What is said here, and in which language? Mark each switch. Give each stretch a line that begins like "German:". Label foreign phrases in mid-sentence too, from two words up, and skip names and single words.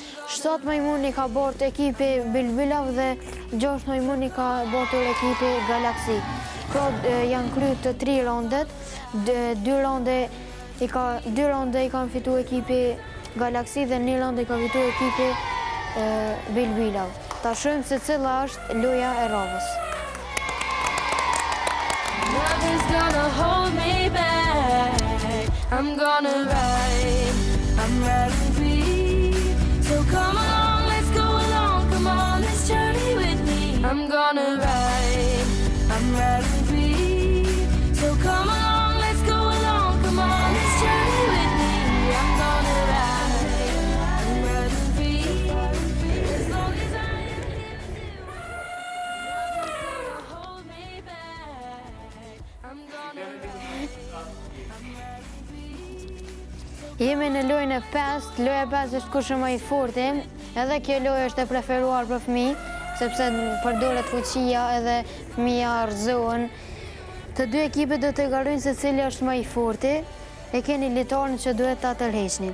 Albanian: 7 majmuni ka bort ekipi Bilbilav dhe 6 majmuni ka bortur ekipi Galaxy. Pra janë kryer të 3 raundet, 2 raunde i kanë fitu ekipi Galaxy dhe 1 raund i ka fitu ekipi Bilbilav. Ta shohim se cila është loja e radhës.
English: Nothing's gonna hold me back. I'm gonna ride, I'm riding free. So come along, let's go along. Come on this journey with me. I'm gonna ride, I'm riding free. So come along, let's go along. Come on this journey with me. I'm gonna ride, I'm riding free. As long as I am here with you. Nothing's gonna hold me back. I'm gonna ride, I'm riding free.
Albanian: Jemi në lojën e 5, loja e 5 është kush më i forti, edhe kjo lojë është e preferuar për fëmijë, sepse përdoret fuqia edhe fëmija rëzohen. Të dy ekipet do të garojnë se cili është më i forti, e keni litarin që duhet ta tërheqni.